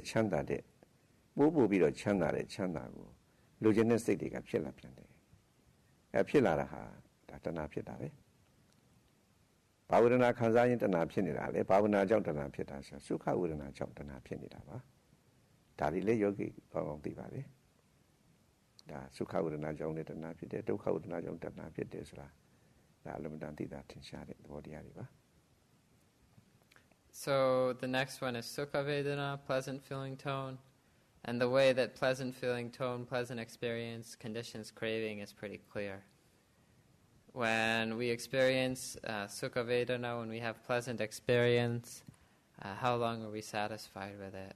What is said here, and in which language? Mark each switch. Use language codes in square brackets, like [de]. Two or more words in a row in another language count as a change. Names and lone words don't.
[my] ချမ်းသာတဲ့ပို့ပြီးတော့ချမ်းသာတဲ့ချမ်းသာကိုလူကျင်တဲ့စိတ်တွေကဖြစ်လာပြန်တယ်ဖြစ်လာတာဟာဒါတဏှာဖြစ်တာပဲဘာဝေဒနာခံစားရင်တဏှာဖြစ်နေတာလေဘာဝနာကြောင့်တဏှာဖြစ်တာဆိုသုခဝေဒနာကြောင့်တဏှာဖြစ်နေတာပါဒါဒီလေယောဂီကောင်းကောင်းသိပါလေဒါသုခဝေဒနာကြောင့်လည်းတဏှာဖြစ်တယ်ဒုက္ခဝေဒနာကြောင့်တဏှာဖြစ်တယ်ဆိုတာဒါအလုံးတန်သိတာထင်ရှားတဲ့သဘောတရားတွေပါ [en] So the next one is [pi] Sukha Vedana, [en] pleasant feeling tone. And the way that pleasant feeling tone, pleasant experience, conditions craving is pretty clear. When we experience [pi] Sukha Vedana, [en] when we have pleasant experience, how long are we satisfied with it?